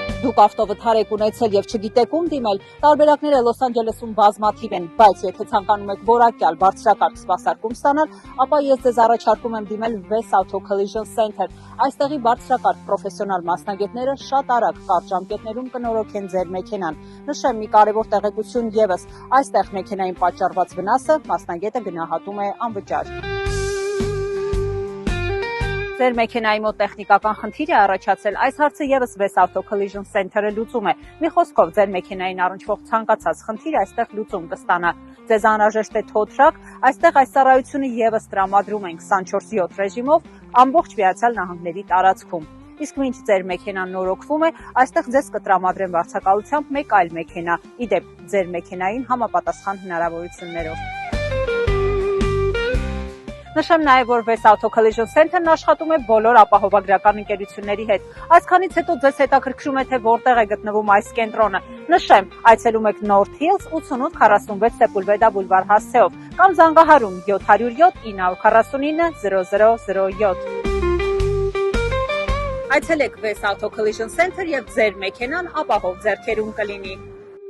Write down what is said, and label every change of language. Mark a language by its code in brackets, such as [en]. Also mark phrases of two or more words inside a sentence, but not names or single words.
[hy] դուք ավտովթար եք ունեցել եւ չգիտեք ում դիմել, տարբերակները Լոս Անջելեսում բազմաթիվ են, բայց եթե ցանկանում եք որակյալ բարձրակարգ սպասարկում ստանալ, ապա ես ձեզ առաջարկում եմ դիմել West Auto Collision Center։ Այստեղի բարձրակարգ պրոֆեսիոնալ մասնագետները շատ արագ կարճ ժամկետներում կնորոգեն ձեր մեքենան։ Նշեմ մի կարևոր տեղեկություն եւս, այստեղ մեքենային պատճառված վնասը մասնագետը գնահատում է անվճար։ Ձեր մեքենայի մոտ տեխնիկական խնդիր է առաջացել, այս հարցը եւս West Auto Collision Center-ը լուծում է։ Մի խոսքով, ձեր մեքենային առնչվող ցանկացած խնդիր այստեղ լուծում կստանա։ Ձեզ անհրաժեշտ է [en] tow truck, [hy] այստեղ այս ծառայությունը եւս տրամադրում են 24/7 ռեժիմով ամբողջ Միացյալ Նահանգների տարածքում։ Իսկ մինչ ձեր մեքենան նորոգվում է, այստեղ ձեզ կտրամադրեն վարձակալությամբ մեկ այլ մեքենա, իդեպ ձեր մեքենային համապատասխան հնարավորություններով։ Նշեմ նաև, որ West Auto Collision Center-ն աշխատում է բոլոր ապահովագրական ընկերությունների հետ։ Այսքանից հետո ձեզ հետաքրքրում է, թե որտեղ է գտնվում այս կենտրոնը։ Նշեմ, այցելում եք North Hills 8846 Sepulveda Boulevard հասցեով կամ զանգահարում 707 949 0007։ Այցելեք West Auto Collision Center եւ ձեր մեքենան ապահով ձեռքերում կլինի։